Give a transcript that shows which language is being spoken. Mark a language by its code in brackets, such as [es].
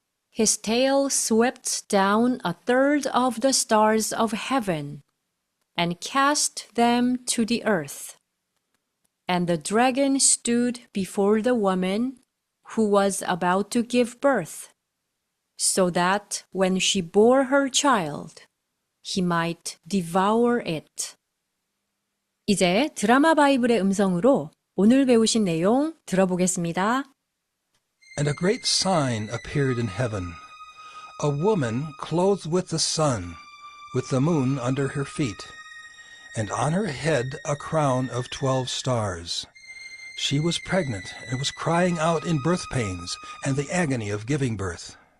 [en] His tail swept down a third of the stars of heaven and cast them to the earth. And the dragon stood before the woman who was about to give birth, so that when she bore her child, he might devour it. [ko] 이제 드라마 바이블의 음성으로 오늘 배우신 내용 들어보겠습니다. [en] And a great sign appeared in heaven, a woman clothed with the sun, with the moon under her feet, and on her head a crown of 12 stars. She was pregnant and was crying out in birth pains and the agony of giving birth.